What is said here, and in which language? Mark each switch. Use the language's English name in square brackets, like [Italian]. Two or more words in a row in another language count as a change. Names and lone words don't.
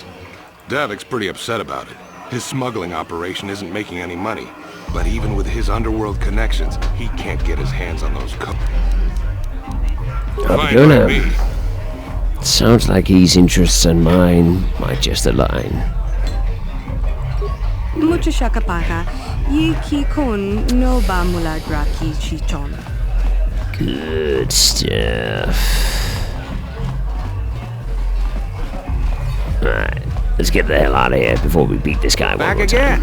[English] Davik's pretty upset about it. His smuggling operation isn't making any money. But even with his underworld connections, he can't get his hands on those codes. I'll be going now. Sounds like his interests and mine might just align. Mucho shakapaka, yi ki kon no ba mula draki chichon. Good stuff. Alright, let's get the hell out of here before we beat this guy back one more again.